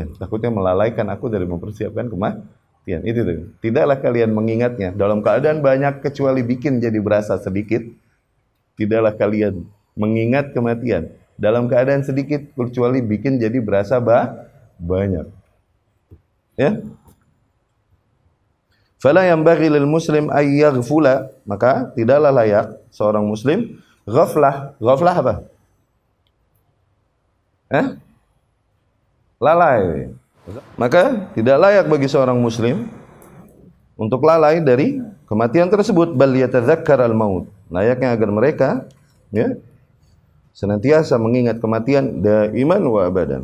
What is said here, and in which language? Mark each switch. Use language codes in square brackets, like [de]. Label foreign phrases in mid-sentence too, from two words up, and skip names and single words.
[id] Takutnya melalaikan aku dari mempersiapkan kematian. Itu tuh. Tidaklah kalian mengingatnya dalam keadaan banyak kecuali bikin jadi berasa sedikit. Tidaklah kalian mengingat kematian dalam keadaan sedikit kecuali bikin jadi berasa banyak. Ya. [ar] فلا ينبغي للمسلم أن يغفل, [id] maka tidaklah layak seorang muslim ghaflah. Ghaflah apa? Lalai. Maka tidak layak bagi seorang muslim untuk lalai dari kematian tersebut. [ar] بل يتذكر الموت. [id] Layaknya agar mereka ya senantiasa mengingat kematian [ar] دائما وأبدا.